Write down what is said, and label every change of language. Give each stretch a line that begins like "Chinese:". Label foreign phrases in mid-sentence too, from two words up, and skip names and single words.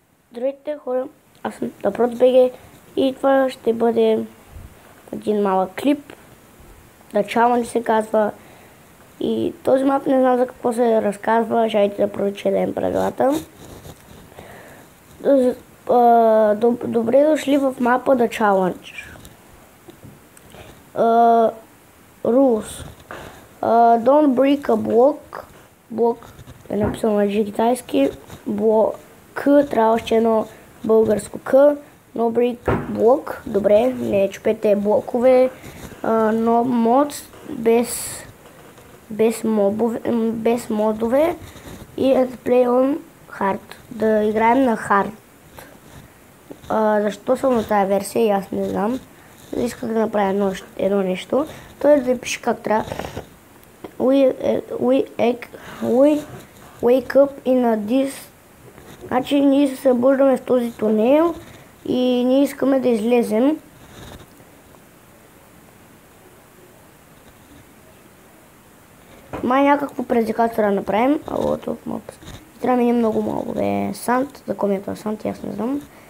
Bulgarian: Здравейте хора, аз съм DaProdsBG и това ще бъде един малък клип. The Challenge се казва. И този мап не знам за какво се разказва, чайте да прочетем правилата. Добре дошли в мапа The Challenge.
English: Rules. Don't break a block.
Bulgarian: Блок е написано на китайски. К трябва още едно българско К.
English: No break блок.
Bulgarian: Добре, не чупете блокове.
English: No mods
Bulgarian: без модове.
English: И play on hard.
Bulgarian: Да играем на hard. Защо съм на тази версия, аз не знам. Исках да направя едно нещо. Той да пише как трябва.
English: We wake up in this.
Bulgarian: Значи ние се събуждаме в този тунел и ние искаме да излезем. Май някакво предизвикателство да направим. Трябва да минем много малко. Сант, за комента Сант, аз не знам.